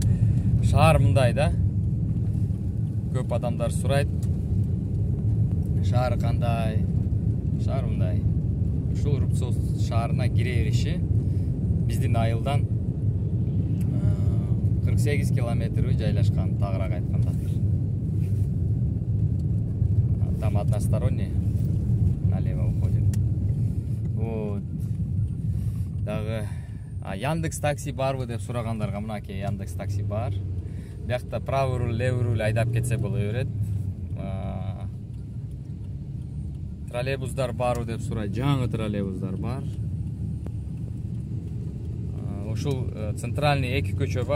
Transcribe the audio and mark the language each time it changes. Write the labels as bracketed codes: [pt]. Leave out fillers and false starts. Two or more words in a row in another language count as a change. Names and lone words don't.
[ky] Шаар мындай да. Көп адамдар сурайт. Шаар кандай? Шаар мындай. Ушул Рупсол шаарына кире бериши биздин айылдан 48 километр жайлашкан, тагыраак айтканда. [ru] Там односторонний налево уходит. Вот. [ky] Дагы Яндекс такси барбы деп сурагандарга мынакей Яндекс такси бар. Биякта [ru] правый руль, левый руль [ky] айдап кетсе боло берет. Троллейбустар барбы деп сурайт. Жаңы троллейбустар бар. Ушул центральный эки көчө бар.